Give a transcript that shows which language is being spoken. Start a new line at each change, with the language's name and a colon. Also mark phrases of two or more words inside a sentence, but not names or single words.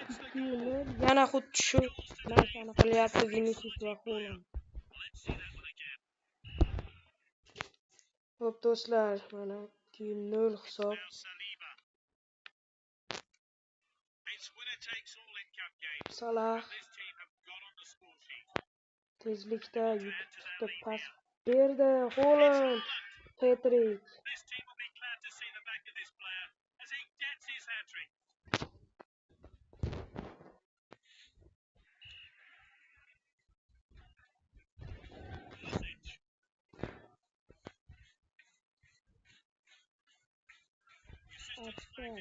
Uzbek: 2-0. Yana xuddi shu narsani qilyapti Vinicius va Haaland.
English: Let's see that one again.
Uzbek: Xo'p do'stlar, mana 2-0 hisob.
English: Now Saliba. It's winner takes all in cup games. Salah This team have got on the score sheet.
Uzbek: tezlikda yutuqda pas berdi.
English: Haaland hat-trick. This team will be glad to see the back of this player as he gets his hat-trick. Pulisic. Offside.